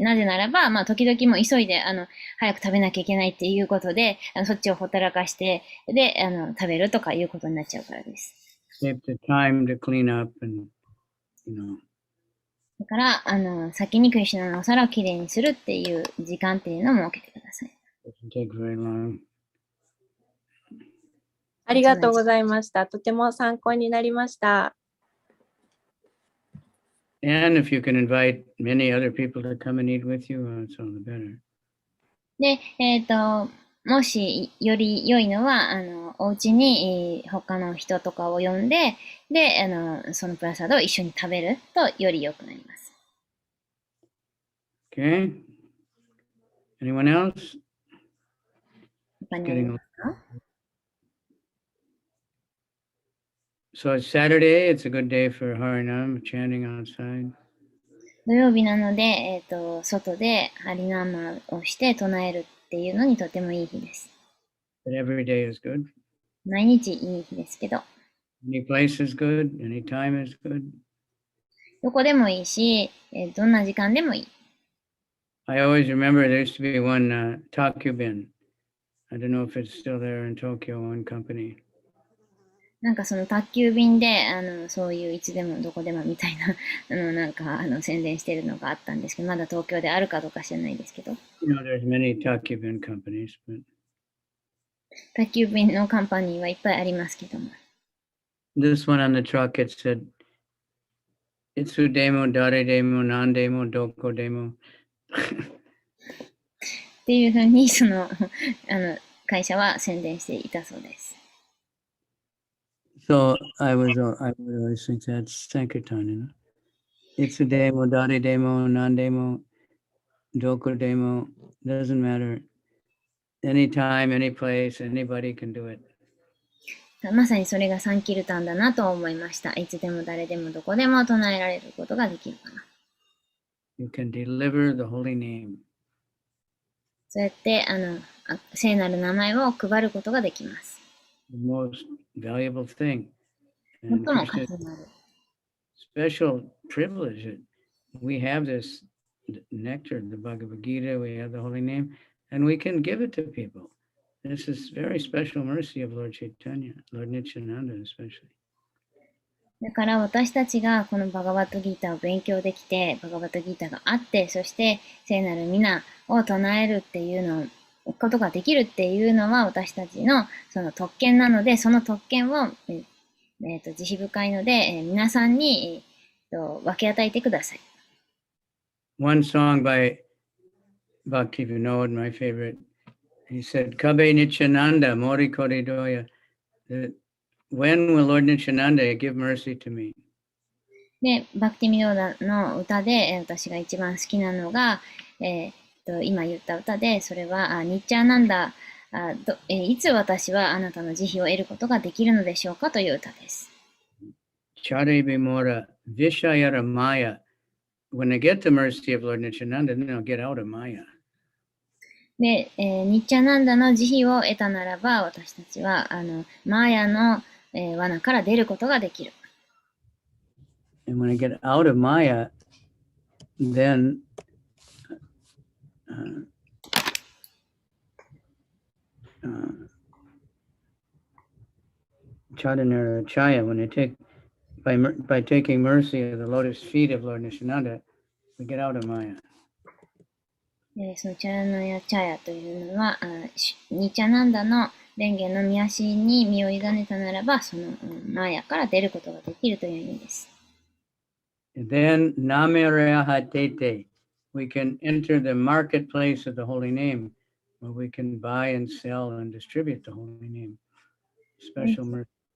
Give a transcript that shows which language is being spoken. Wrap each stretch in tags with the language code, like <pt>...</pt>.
<ja>なぜならば、時々もう急いで、早く食べなきゃいけないっていうことで、そっちをほったらかして、で、食べるとかいうことになっちゃうからです。</ja> <en>Save the time to clean up and, you know.</en> <ja>だから、先にクリシュナのお皿をきれいにするっていう時間っていうのを設けてください。</ja> <en>Doesn't take very long.</en> <ja>ありがとうございました。とても参考になりました。</ja> <en>And if you can invite many other people to come and eat with you, it's all the better.</en> <ja>で、もしより良いのは、お家に、他の人とかを呼んで、で、そのプラサードを一緒に食べるとより良くなります。</ja> <en>Okay. Anyone else?</en> <ja>他にありますか？</ja> <en>So it's Saturday. It's a good day for Harinam, chanting outside.</en> <ja>土曜日なので、外でハリナーマをして唱えるっていうのにとてもいい日です。</ja> <en>But every day is good.</en> <ja>毎日いい日ですけど、</ja> <en>Any place is good. Any time is good.</en> <ja>どこでもいいし、どんな時間でもいい。</ja> <en>I always remember there used to be one Takubin. I don't know if it's still there in Tokyo, one company.</en> <ja>なんかその宅急便で、そういういつでもどこでもみたいな、宣伝してるのがあったんですけど、まだ東京であるかどうか知らないですけど。</ja> <en>You know, there's many Takubin companies, but</en> <ja>宅急便のカンパニーはいっぱいありますけども。</ja> <en>this one on the truck, it said,</en> <ja>Itsu demo, dare demo, nan demo, doko demo. っていうふうに、会社は宣伝していたそうです。</ja> <en>So I would always think that's Sankirtan, you know.</en> <ja>Itsu demo, dare demo, nan demo, doko demo,</ja> <en>doesn't matter. Anytime, any place, anybody can do it.</en> <ja>まさにそれがサンキルタンだなと思いました。いつでも誰でもどこでも唱えられることができるかな。</ja> <en>You can deliver the holy name.</en> <ja>そうやって、聖なる名前を配ることができます。</ja> <en>The most valuable thing.</en> <ja>最</ja> <en>And</en> <ja>も価</ja> <en>Krishna's</en> <ja>値のある。</ja> <en>special privilege that we have this nectar, the Bhagavad Gita, we have the holy name, and we can give it to people. this is very special mercy of Lord Chaitanya, Lord Nityananda especially.</en> <ja>だから私たちがこのバガバットギーターを勉強できて、バガバットギーターがあって、そして聖なる皆を唱えるっていうのことができるっていうのは私たちのその特権なので、その特権を、慈悲深いので、皆さんに、分け与えてください。</ja> <en>One song by Bhakti Vinod, my favorite, he said,</en> <bn>Kabe Nityananda, Mori Kori Doya,</bn> <en>that when will Lord Nityananda give mercy to me?</en> <ja>で、バクティミノーダの歌で、私が一番好きなのが、今言った歌で、それは、ニッチャーなんだ、いつ私はあなたの慈悲を得ることができるのでしょうかという歌です。</ja> <bn>Chare Bimora, Vishayara Maya.</bn> <en>When I get the mercy of Lord Nityananda, then I'll get out of Maya.</en> <ja>で、ニッチャナンダの慈悲を得たならば、私たちは、マーヤの、罠から出ることができる。</ja> <en>And when I get out of Maya, then</en> <bn>Chadanara Chaya,</bn> <en>when I take by taking mercy of the lotus feet of Lord Nityananda, we get out of Maya.</en> <ja>そのチャラナヤチャヤというのは、ニッチャナンダの蓮華の御足に身を委ねたならば、そのマーヤから出ることができるという意味です。</ja> <en>And then Namerehatete, we can enter the marketplace of the holy name, where we can buy and sell and distribute the holy name. Special mercy.</en>